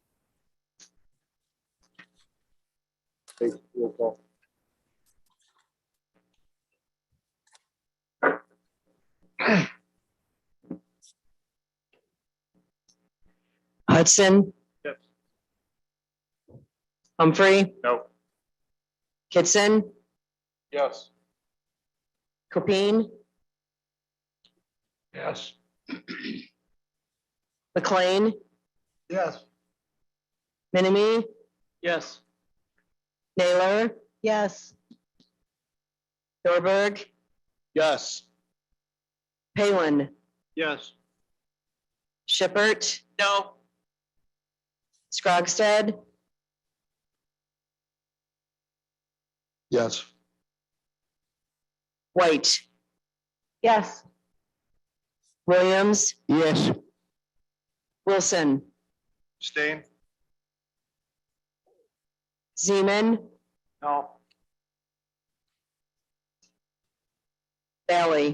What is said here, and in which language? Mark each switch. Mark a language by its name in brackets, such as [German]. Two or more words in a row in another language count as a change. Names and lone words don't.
[English] Take roll call. Hudson. Yes. Humphrey, No. Kitson, Yes. Copine, Yes. McLean, Yes. Minimi, Yes. Naylor. Yes. Norberg, Yes. Palin, Yes. Shippert, No. Scrogstead, Yes. White. Yes. Williams, Yes. Wilson, Stain? Zeman, No. Valley,